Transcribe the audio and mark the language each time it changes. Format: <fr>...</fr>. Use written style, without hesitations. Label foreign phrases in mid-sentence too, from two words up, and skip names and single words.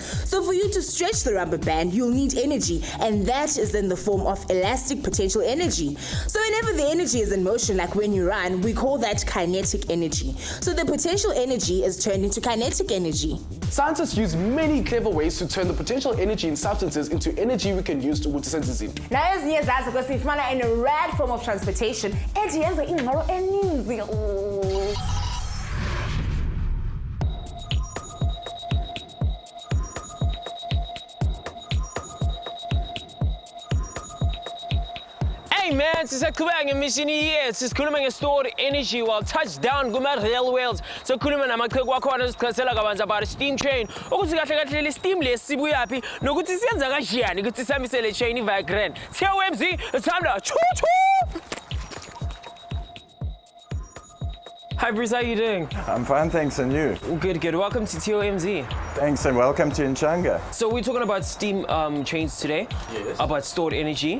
<en>So for you to stretch the rubber band, you'll need energy, and that is in the form of elastic potential energy. So whenever the energy is in motion, like when you run, we call that kinetic energy. So the potential energy is turned into kinetic energy. Scientists use many clever ways to turn the potential energy in substances into energy we can use to sense it. Now,</en> <xh>ezinye zazo ke sifumana</xh> <en>in a rad form of transportation</en> <xh>ethi yenza ingxolo eninzi.</xh> <zu>Hey man, sisaqhubeka ngemishini yethu sikhuluma nge-stored energy</zu> <en>while touchdown</en> <zu>kuma-railways. Sokhuluma namaqheku wakhona sichazela kabanzi</zu> <en>about steam train</en> <zu>ukuthi kahle kahle le steam lesi sibuyaphi nokuthi siyenza kanjani ukuthi sihambise le train</zu> <en>via Grand. TOMz, it's time to choo-choo! Hi Bruce, how you doing? I'm fine, thanks, and you? Good, good. Welcome to TOMz. Thanks, and welcome to Nchanga. So we're talking about steam trains today. Yes. About stored energy.</en>